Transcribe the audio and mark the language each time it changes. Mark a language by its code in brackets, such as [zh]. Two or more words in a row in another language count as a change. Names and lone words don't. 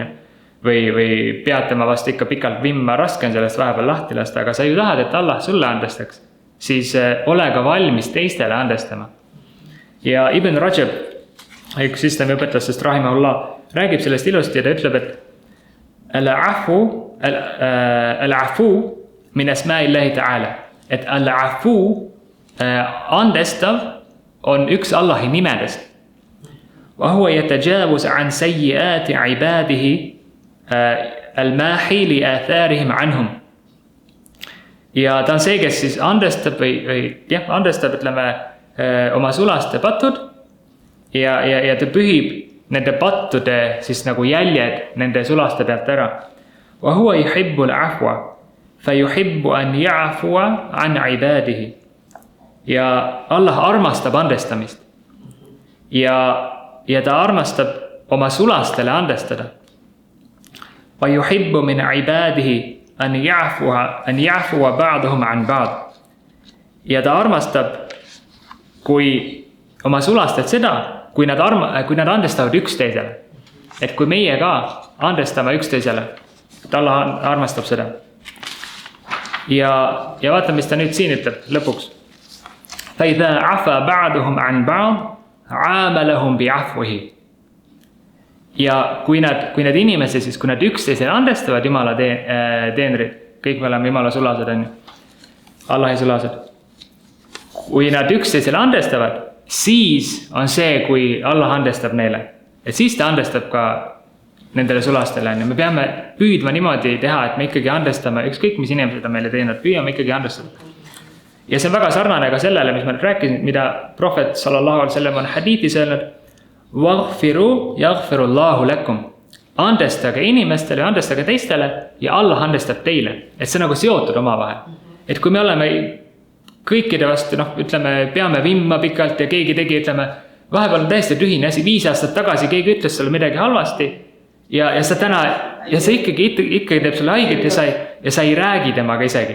[et] Või peatama vastu ikka pikalt vimma, raske on sellest vahepeal lahti lasta, aga sa ju tahad, et Allah sulle andestaks, siis ole ka valmis teistele andestama. Ja Ibn Rajab, üks islami õpetastest rahimahullah, räägib sellest ilusti ja ta ütleb, et [ar] العفو من أسماء الله تعالى. [et] Et al-afu andestav on üks Allahi nimedest. [ar] وهو يتجاوز عن سيئات عباده الماحي لآثارهم عنهم. [et] Ja ta on see, kes siis andestab andestab, ütleme, oma sulaste patud ja ta pühib nende pattude siis nagu jäljed nende sulaste pealt ära. [ar] وهو يحب العفو فيحب أن يعفو عن عباده. [et] Ja Allah armastab andestamist ja ta armastab oma sulastele andestada. [ar] ويحب من عباده أن يعفو بعضهم عن بعض. [et] Ja ta armastab kui oma sulastelt seda, kui nad andestavad üksteisele. Et kui meie ka andestame üksteisele, et Allah armastab seda. Ja vaata, mis ta nüüd siin ütleb lõpuks. [ar] فَإِذَا عَفَى بَعْدُهُمْ عَنْ بَعْضٍ عَامَلَهُمْ بِعَفْوِهِ. [et] Ja kui need inimesed siis, kui nad üksteisele andestavad Jumala teenrid, kõik me oleme Jumala sulased on ju, Allahi sulased. Kui nad üksteisele andestavad, siis on see, kui Allah andestab neile. Et siis ta andestab ka nendele sulastele on ju. Me peame püüdma niimoodi teha, et me ikkagi andestame, ükskõik mis inimesed on meile teinud, püüame ikkagi andestada. Ja see on väga sarnane ka sellele, mis ma nüüd rääkisin, mida prohvet [ar] صلى الله عليه وسلم [et] on hadiitis öelnud. [ar] واغفروا يغفر الله لكم. [et] Andestage inimestele, andestage teistele ja Allah andestab teile. Et see nagu seotud omavahel. Et kui me oleme kõikide vastu, ütleme, peame vimma pikalt ja keegi tegi, ütleme, vahepeal on täiesti tühine asi, 5 aastat tagasi keegi ütles sulle midagi halvasti ja sa ikkagi teeb sulle haiget ja sa ei räägi temaga isegi.